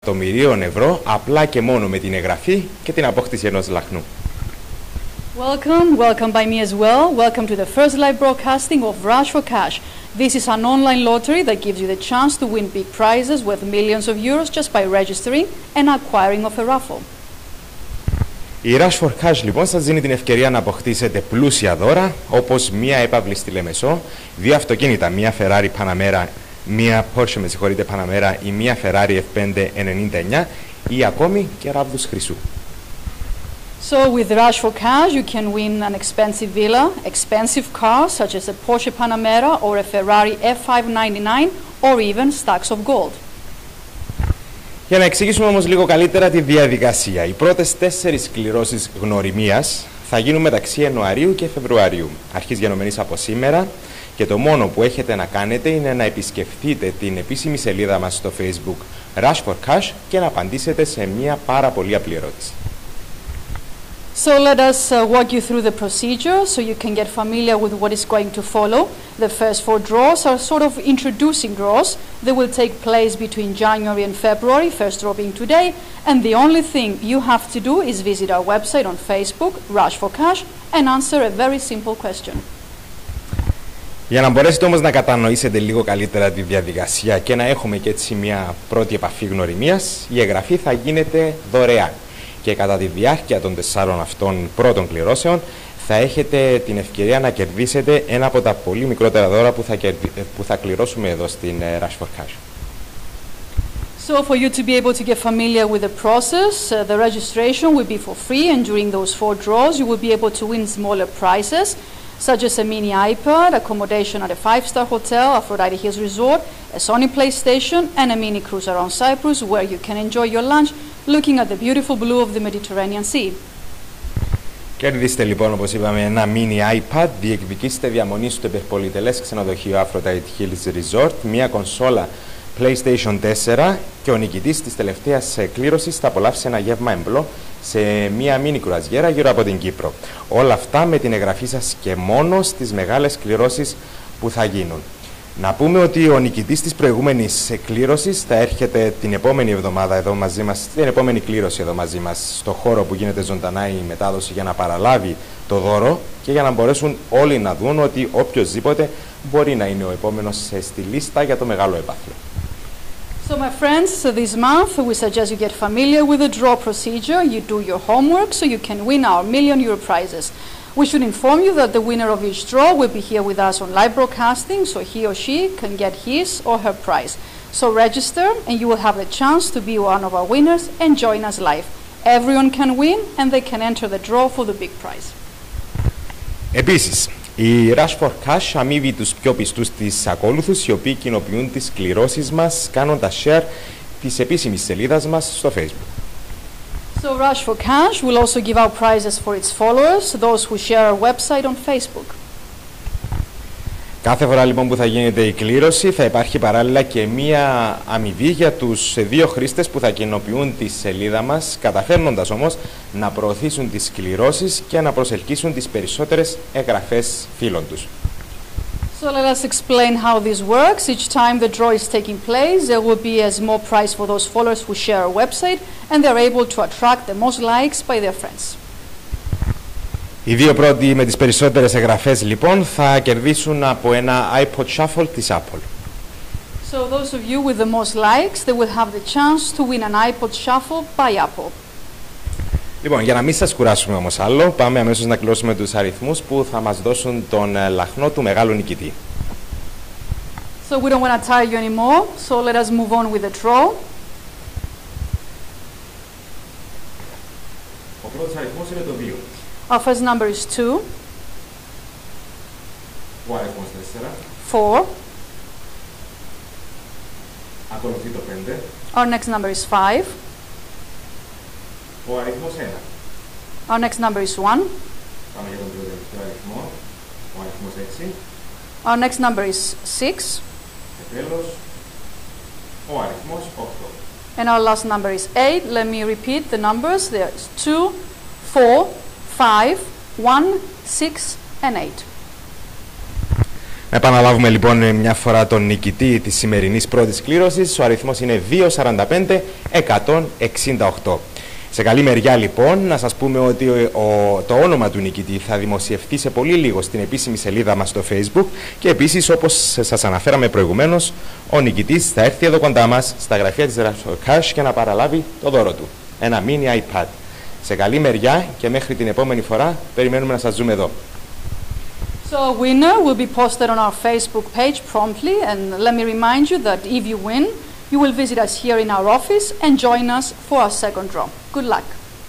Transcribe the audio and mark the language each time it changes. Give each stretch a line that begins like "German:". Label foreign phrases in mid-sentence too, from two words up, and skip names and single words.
Greek: εκατομμυρίων ευρώ απλά και μόνο με την εγγραφή και την απόκτηση ενός λαχνού.
English: Welcome by me as well. Welcome to the first live broadcasting of Rush for Cash. This is an online lottery that gives you the chance to win big prizes worth millions of euros just by registering and acquiring of a raffle.
Greek: Η Rush for Cash λοιπόν σας δίνει την ευκαιρία να αποκτήσετε πλούσια δώρα όπως μία έπαυλη στη Λεμεσό, 2 αυτοκίνητα, μία Ferrari Panamera, μία Porsche Panamera ή μία Ferrari F599 ή ακόμη και ράβδους χρυσού.
English: So with Rush for Cash you can win an expensive villa, expensive cars such as a Porsche Panamera or a Ferrari F599 or even stacks of gold.
Greek: Για να εξηγήσουμε όμως λίγο καλύτερα τη διαδικασία, οι πρώτες 4 κληρώσεις γνωριμίας θα γίνουν μεταξύ Ιανουαρίου και Φεβρουαρίου, αρχής γενομένης από σήμερα, και το μόνο που έχετε να κάνετε είναι να επισκεφτείτε την επίσημη σελίδα μας στο Facebook Rush for Cash και να απαντήσετε σε μια πάρα πολύ απλή ερώτηση.
English: So let us walk you through the procedure so you can get familiar with what is going to follow. The first 4 draws are sort of introducing draws. They will take place between January and February, first draw being today, and the only thing you have to do is visit our website on Facebook, Rush for Cash, and answer a very simple question.
Greek: Για να μπορέσετε όμως να κατανοήσετε λίγο καλύτερα τη διαδικασία και να έχουμε και έτσι μια πρώτη επαφή γνωριμίας, η εγγραφή θα γίνεται δωρεάν. Και κατά τη διάρκεια των 4 αυτών πρώτων κληρώσεων θα έχετε την ευκαιρία να κερδίσετε ένα από τα πολύ μικρότερα δώρα που θα κληρώσουμε εδώ στην Rush for Cash.
English: So for you to be able to get familiar with the process, the registration will be for free, and during those 4 draws you will be able to win smaller prizes such as a mini iPad, accommodation at a 5-star hotel, Aphrodite Hills Resort, a Sony PlayStation and a mini cruise around Cyprus where you can enjoy your lunch looking at the beautiful blue of the Mediterranean Sea.
Greek: Κερδίστε λοιπόν, όπως είπαμε, ένα mini iPad, διεκδικήστε διαμονή στο υπερπολιτελές ξενοδοχείο Aphrodite Hills Resort, μια κονσόλα PlayStation 4 και ο νικητής της τελευταίας κλήρωσης θα απολαύσει ένα γεύμα εμπλό σε μια μίνι κουραζιέρα γύρω από την Κύπρο. Όλα αυτά με την εγγραφή σας και μόνο στις μεγάλες κληρώσεις που θα γίνουν. Να πούμε ότι ο νικητής της προηγούμενης κλήρωσης θα έρχεται την επόμενη εβδομάδα εδώ μαζί μας, την επόμενη κλήρωση εδώ μαζί μας, στο χώρο που γίνεται ζωντανά η μετάδοση για να παραλάβει το δώρο και για να μπορέσουν όλοι να δουν ότι οποιοσδήποτε μπορεί να είναι ο επόμενος στη λίστα για το μεγάλο έπαθλο.
English: So my friends, this month we suggest you get familiar with the draw procedure, you do your homework so you can win our €1,000,000 prizes. We should inform you that the winner of each draw will be here with us on live broadcasting, so he or she can get his or her prize. So register and you will have the chance to be one of our winners and join us live. Everyone can win and they can enter the draw for the big prize.
Greek: Επίσης, η Rush for Cash αμείβει τους πιο πιστούς της ακόλουθους, οι οποίοι κοινοποιούν τις κληρώσεις μας κάνοντας share της επίσημης σελίδας μας στο Facebook.
English: So Rush for Cash will also give out prizes for its followers, those who share our website on Facebook.
Greek: Κάθε φορά λοιπόν που θα γίνεται η κλήρωση θα υπάρχει παράλληλα και μία αμοιβή για τους 2 χρήστες που θα κοινοποιούν τη σελίδα μας, καταφέρνοντας όμως να προωθήσουν τις κληρώσεις και να προσελκύσουν τις περισσότερες εγγραφές φίλων τους.
English: So let us explain how this works. Each time the draw is taking place, there will be a small prize for those followers who share our website and they are able to attract the most likes by their friends.
Greek: Οι 2 πρώτοι με τις περισσότερες εγγραφές λοιπόν θα κερδίσουν από ένα iPod Shuffle της Apple.
English: So those of you with the most likes, they will have the chance to win an iPod Shuffle by Apple.
Greek: Λοιπόν, για να μην σας κουράσουμε όμως άλλο, πάμε αμέσως να κληρώσουμε τους αριθμούς που θα μας δώσουν τον λαχνό του μεγάλου νικητή.
English: So we don't want to tire you anymore, so let us move on with the draw.
Greek: Ο πρώτος αριθμός είναι το 2.
English: Our first number is 2.
Greek: Ο αριθμός 4. 4. Ακολουθεί το 5.
English: Our next number is 5.
Greek: Ο αριθμός 1.
English: Our next number is 1.
Greek: Πάμε για τον τελευταίο αριθμό. Ο αριθμός 6.
English: Our next number is 6.
Greek: Και τέλος, ο αριθμός 8.
English: And our last number is 8. Let me repeat the numbers. There's 2, 4, 5, 1, 6 and 8.
Greek: Να επαναλάβουμε λοιπόν μια φορά τον νικητή της σημερινής πρώτης κλήρωσης. Ο αριθμός είναι 245-168. Σε καλή μεριά λοιπόν να σας πούμε ότι το όνομα του νικητή θα δημοσιευθεί σε πολύ λίγο στην επίσημη σελίδα μας στο Facebook και επίσης, όπως σας αναφέραμε προηγουμένως, ο νικητής θα έρθει εδώ κοντά μας στα γραφεία της Razorcash και να παραλάβει το δώρο του, ένα mini iPad. Σε καλή μεριά και μέχρι την επόμενη φορά περιμένουμε να σας δούμε εδώ.
English: So a winner will be posted on our Facebook page promptly, and let me remind you that if you win, you will visit us here in our office and join us for our second draw. Good luck.